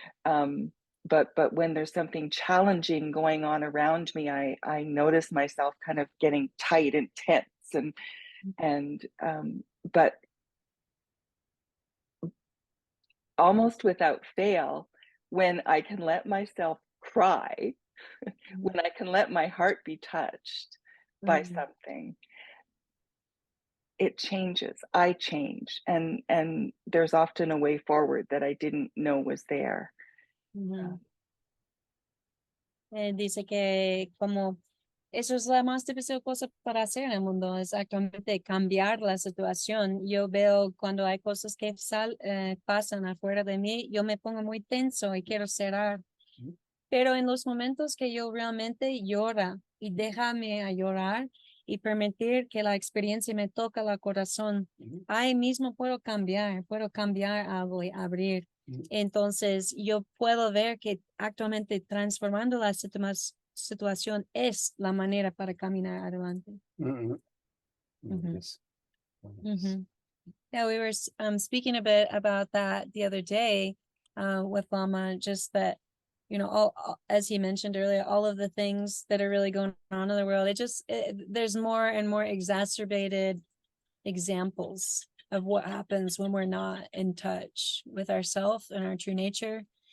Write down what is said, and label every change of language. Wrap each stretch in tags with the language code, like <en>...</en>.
<en>But when there's something challenging going on around me, I notice myself kind of getting tight and tense and but almost without fail, when I can let myself cry, when I can let my heart be touched by something, it changes. I change, and there's often a way forward that I didn't know was there.</en> <es>Dice que como eso es la más difícil cosa para hacer en el mundo, es actualmente cambiar la situación. Yo veo cuando hay cosas que pasan afuera de mí, yo me pongo muy tenso y quiero cerrar. Pero en los momentos que yo realmente llora y déjame a llorar y permitir que la experiencia me toque el corazón, ahí mismo puedo cambiar algo y abrir. Entonces yo puedo ver que actualmente transformando la situación es la manera para caminar adelante.</es> <en>Yes. Yeah, we were speaking a bit about that the other day with Lama, just that, all, as he mentioned earlier, all of the things that are really going on in the world, there's more and more exacerbated examples of what happens when we're not in touch with ourselves and our true nature.</en>